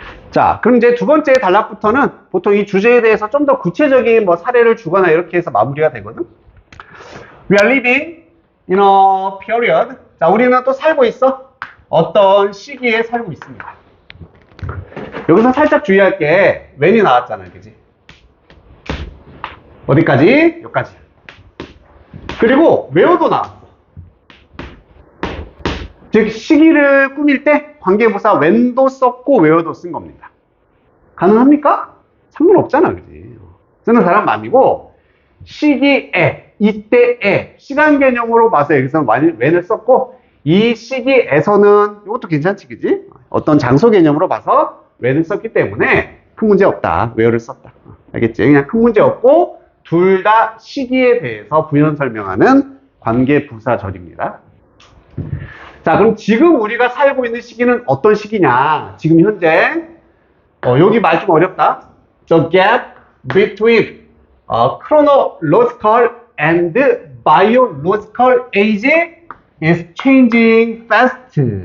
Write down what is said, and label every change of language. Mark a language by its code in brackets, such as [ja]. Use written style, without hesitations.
[ko] 자, 그럼 이제 두 번째 단락부터는 보통 이 주제에 대해서 좀 더 구체적인 뭐 사례를 주거나 이렇게 해서 마무리가 되거든. [en] We are living in a period. [ko] 자, 우리는 또 살고 있어. 어떤 시기에 살고 있습니다. 여기서 살짝 주의할 게 when이 나왔잖아, 그지? 어디까지? 여기까지. 그리고 where도 나왔어. 즉 시기를 꾸밀 때 관계부사 when도 썼고 where도 쓴 겁니다. 가능합니까? 상관없잖아, 그지? 쓰는 사람 마음이고, 시기에, 이때에, 시간 개념으로 봐서 여기서는 when을 썼고, 이 시기에서는 이것도 괜찮지, 그지? 어떤 장소 개념으로 봐서 when을 썼기 때문에 큰 문제 없다. where를 썼다. 알겠지? 그냥 큰 문제 없고 둘 다 시기에 대해서 부연 설명하는 관계부사절입니다. 자, 그럼 지금 우리가 살고 있는 시기는 어떤 시기냐? 지금 현재 여기 말 좀 어렵다. [en] The gap between chronological and biological age is changing fast.